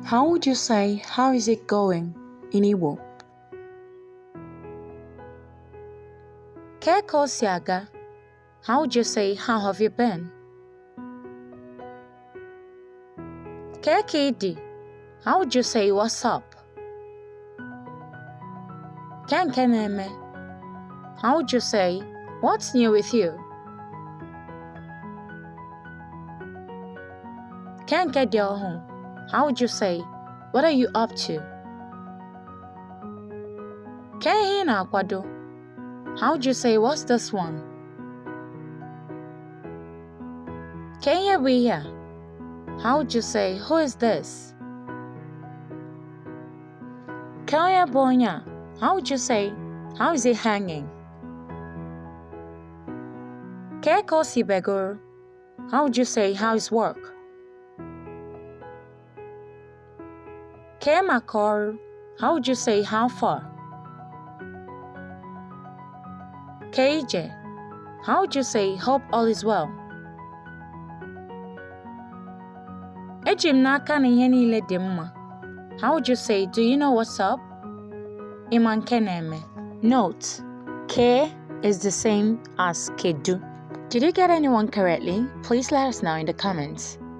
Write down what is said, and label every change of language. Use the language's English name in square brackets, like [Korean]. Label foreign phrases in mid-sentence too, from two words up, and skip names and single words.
[English] How would you say, how is it going in Igbo? [Igbo] Ke ka o si aga? [English] How would you say, how have you been? [Igbo] Ke ka ị dị? [English] How would you say, what's up? [Igbo] Ke nke na-eme? [English] How would you say, what's new with you? [Igbo] Ke nke dị ọhụụ? [English] How would you say, what are you up to? [Igbo] Ke ihe ị na-akwado? [English] How would you say, what's this one? [Igbo] Ke ihe bụ ihe a? [English] How would you say, who is this? [Igbo] Ke onye bụ onye a? [English] How would you say, how is it hanging? [Igbo] Ke ka o si begoro? [English] How would you say, how is work? [Igbo] Ke maka ọrụ? [English] How would you say, how far? [Igbo] Ke ije? [English] How would you say, hope all is well? [Igbo] Eji m n'aka na ihe niile dị mma. [English] How would you say, do you know what's up? [Igbo] Ịma nke na-eme. [English] Note: Ke is the same as kedu. Did you get anyone correctly? Please let us know in the comments.